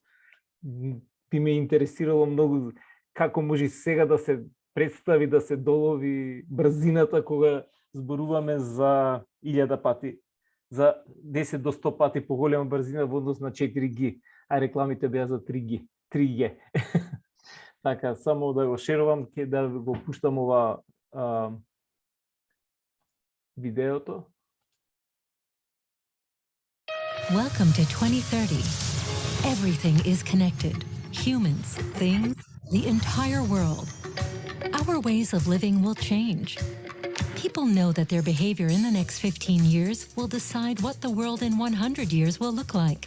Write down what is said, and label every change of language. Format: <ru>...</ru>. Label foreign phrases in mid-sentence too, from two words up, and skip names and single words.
<mk>Би ме интересирало многу како може сега да се представи, да се долови брзината кога зборуваме за 1000 пати, за 10 до 100 пати поголема брзина во однос на 4G, а рекламите беа за 3G. Така, само да го шерувам, да го пуштам ова видеото.</mk> <en>Welcome to 2030. Everything is connected. Humans, things, the entire world. Our ways of living will change. People know that their behavior in the next 15 years will decide what the world in 100 years will look like.</en>